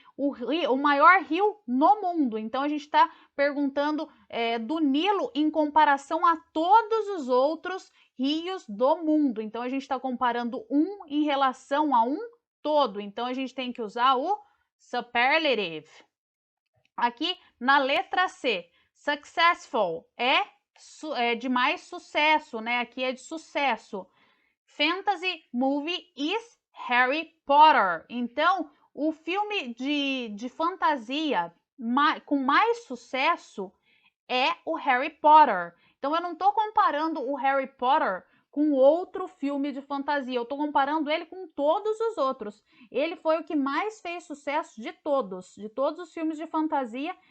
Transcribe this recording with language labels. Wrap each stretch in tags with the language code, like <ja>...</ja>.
<pt>O maior rio no mundo. Então, a gente está perguntando do Nilo em comparação a todos os outros rios do mundo. Então, a gente está comparando um em relação a um todo. Então, a gente tem que usar o superlative. Aqui na letra C, successful é de mais sucesso, né? Aqui é de sucesso.</pt> <en>Fantasy movie is Harry Potter.</en> <pt>Então, o filme de fantasia com mais sucesso é o Harry Potter. Então, eu não estou comparando o Harry Potter com outro filme de fantasia. Eu estou comparando ele com todos os outros. Ele foi o que mais fez sucesso de todos os filmes de fantasia.</pt>